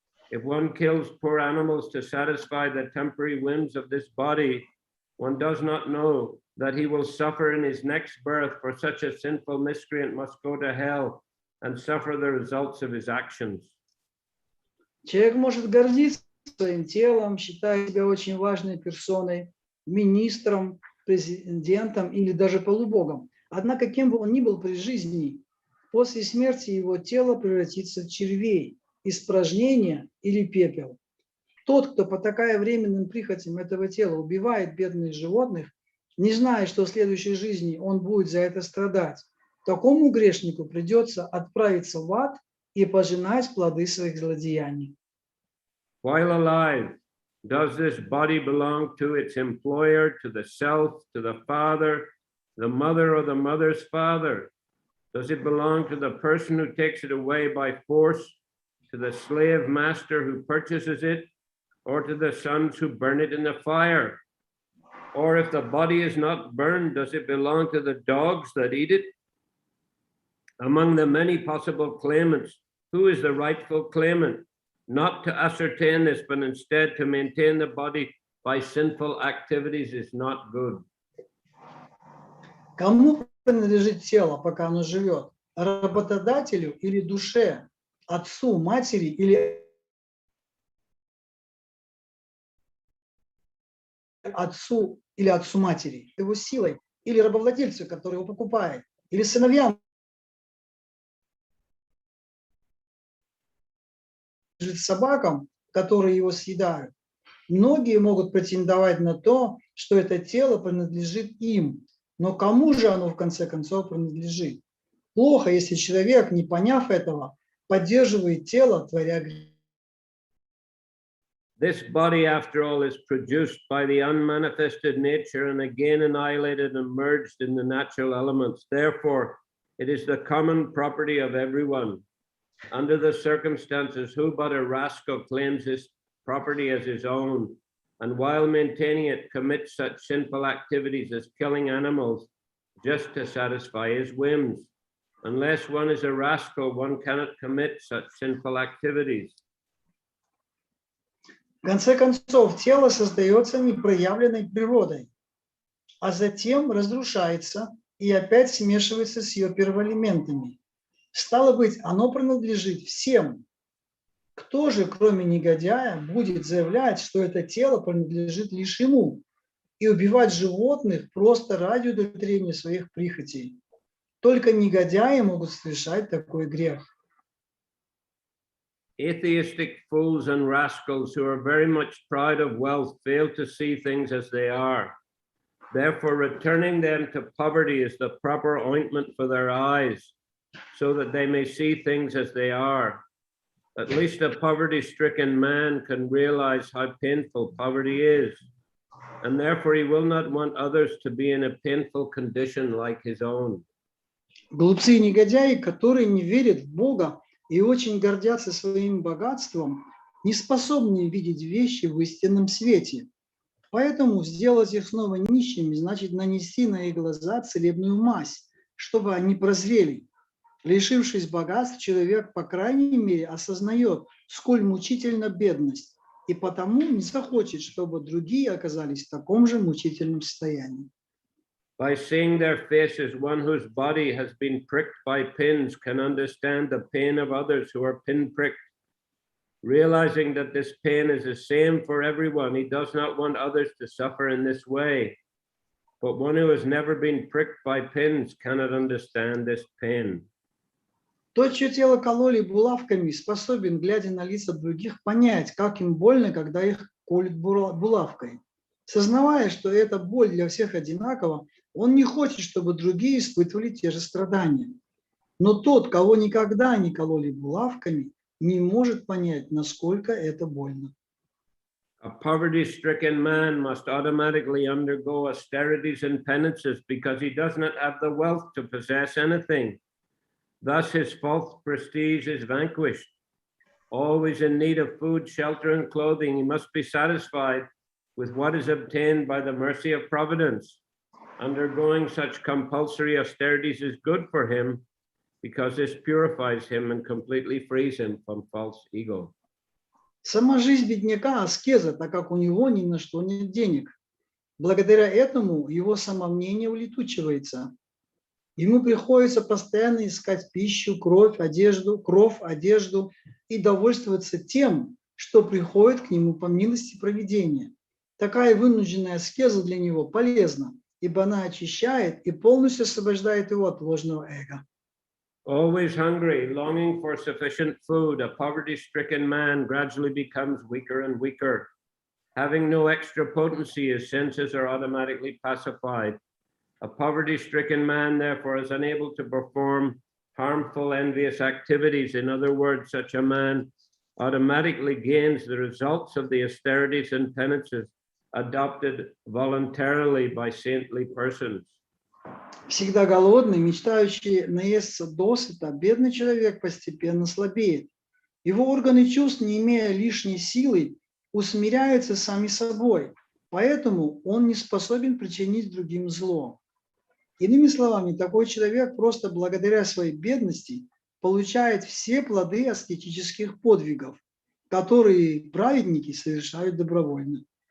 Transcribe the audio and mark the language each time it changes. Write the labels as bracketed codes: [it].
[en] If one kills poor animals to satisfy the temporary whims of this body, one does not know that he will suffer in his next birth, for such a sinful miscreant must go to hell and suffer the results of his actions. [ru] Человек может гордиться своим телом, считая себя очень важной персоной, министром, президентом или даже полубогом. Однако, кем бы он ни был при жизни, после смерти его тело превратится в червей, испражнения или пепел. Тот, кто, потакая временным прихотям этого тела, убивает бедных животных, не зная, что в следующей жизни он будет за это страдать, такому грешнику придется отправиться в ад и пожинать плоды своих злодеяний. [en] While alive, does this body belong to its employer, to the self, to the father, the mother, or the mother's father? Does it belong to the person who takes it away by force, to the slave master who purchases it, or to the sons who burn it in the fire? Or if the body is not burned, does it belong to the dogs that eat it? Among the many possible claimants, who is the rightful claimant? Not to ascertain this, but instead to maintain the body by sinful activities is not good. [ru] Кому принадлежит тело, пока оно живет? Работодателю или душе? Отцу, матери или отцу матери? Его силой? Или рабовладельцу, который его покупает? Или сыновьям? Собакам, которые его съедают. Многие могут претендовать на то, что это тело принадлежит им, но кому же оно в конце концов принадлежит? Плохо, если человек, не поняв этого, поддерживает тело, творя грех. [en] This body, after all, is produced by the unmanifested nature and again annihilated and merged in the natural elements. Therefore, it is the common property of everyone. Under the circumstances, who but a rascal claims his property as his own, and while maintaining it commits such sinful activities as killing animals just to satisfy his whims? Unless one is a rascal, one cannot commit such sinful activities. [ru] В конце концов, тело создается непроявленной природой, а затем разрушается и опять смешивается с ее первоэлементами. Стало быть, оно принадлежит всем. Кто же, кроме негодяя, будет заявлять, что это тело принадлежит лишь ему, и убивать животных просто ради удовлетворения своих прихотей? Только негодяи могут совершать такой грех. [en] Atheistic fools and rascals who are very much proud of wealth fail to see things as they are. Therefore, returning them to poverty is the proper ointment for their eyes, so that they may see things as they are. At least a poverty-stricken man can realize how painful poverty is, and therefore he will not want others to be in a painful condition like his own. [ru] Глупцы и негодяи, которые не верят в Бога и очень гордятся своим богатством, не способны видеть вещи в истинном свете. Поэтому сделать их снова нищими значит нанести на их глаза целебную мазь, чтобы они прозрели. Лишившись богатств, человек, по крайней мере, осознает, сколь мучительна бедность, и потому не захочет, чтобы другие оказались в таком же мучительном состоянии. [en] By seeing their faces, one whose body has been pricked by pins can understand the pain of others who are pin-pricked. Realizing that this pain is the same for everyone, he does not want others to suffer in this way. But one who has never been pricked by pins cannot understand this pain. [ru] Тот, чье тело кололи булавками, способен, глядя на лица других, понять, как им больно, когда их колют булавкой. Сознавая, что эта боль для всех одинакова, он не хочет, чтобы другие испытывали те же страдания. Но тот, кого никогда не кололи булавками, не может понять, насколько это больно. [en] A poverty-stricken man must automatically undergo austerities and penances because he does not have the wealth to possess anything. Thus his false prestige is vanquished. Always in need of food, shelter, and clothing, he must be satisfied with what is obtained by the mercy of providence. Undergoing such compulsory austerities is good for him because this purifies him and completely frees him from false ego. [ru] Сама жизнь бедняка – аскеза, так как у него ни на что нет денег. Благодаря этому его самомнение улетучивается. Ему приходится постоянно искать пищу, кров, одежду и довольствоваться тем, что приходит к нему по милости провидения. Такая вынужденная аскеза для него полезна, ибо она очищает и полностью освобождает его от ложного эго. [en] Always hungry, longing for sufficient food, a poverty-stricken man gradually becomes weaker and weaker. Having no extra potency, his senses are automatically pacified. A poverty-stricken man, therefore, is unable to perform harmful, envious activities. In other words, such a man automatically gains the results of the austerities and penances adopted voluntarily by saintly persons. [ru] Всегда голодный, мечтающий наесться досыта, бедный человек постепенно слабеет. Его органы чувств, не имея лишней силы, усмиряются сами собой, поэтому он не способен причинить другим зло. Иными словами, такой человек просто благодаря своей бедности получает все плоды аскетических подвигов, которые праведники совершают добровольно.